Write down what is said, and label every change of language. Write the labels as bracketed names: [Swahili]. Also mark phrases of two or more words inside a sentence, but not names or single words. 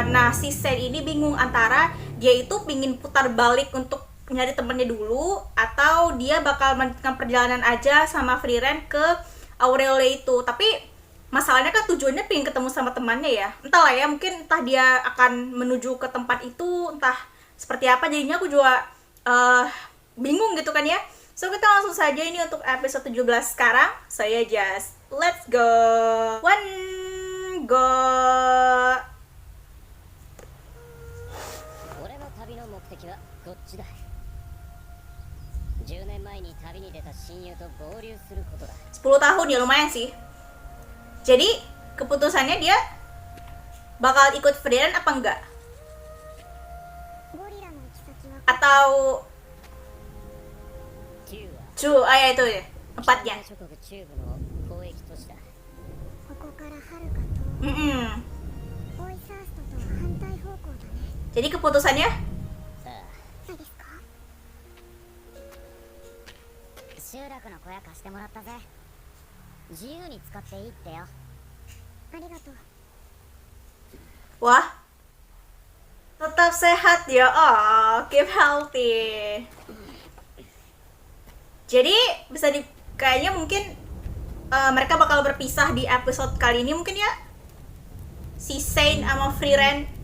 [Indonesian] Nah, si Sen ini bingung antara dia itu pingin putar balik untuk nyari temennya dulu, atau dia bakal melanjutkan perjalanan aja sama Frieren ke Aureole itu. Tapi masalahnya kan tujuannya pingin ketemu sama temannya ya. Entahlah ya, mungkin entah dia akan menuju ke tempat itu, entah seperti apa. Jadinya aku juga bingung gitu kan ya. So kita langsung saja ini untuk episode 17 sekarang. [English] Saya just let's go. One go. [Japanese] 俺の旅の目的はこっちだ。10年前に旅に出た親友と合流することだ。 [Indonesian] 10 tahun ya, lumayan sih. Jadi keputusannya dia bakal ikut Frieren apa enggak? Atau ya itu ya tempatnya. Jadi keputusannya [Japanese] 集落の小屋貸してもらったぜ。自由に使っていいってよ。ありがとう。 [Indonesian] wah, tetap sehat ya. [English] Oh, keep healthy. [Indonesian] Jadi kayaknya mungkin mereka bakal berpisah di episode kali ini mungkin ya, si Saint sama Frieren.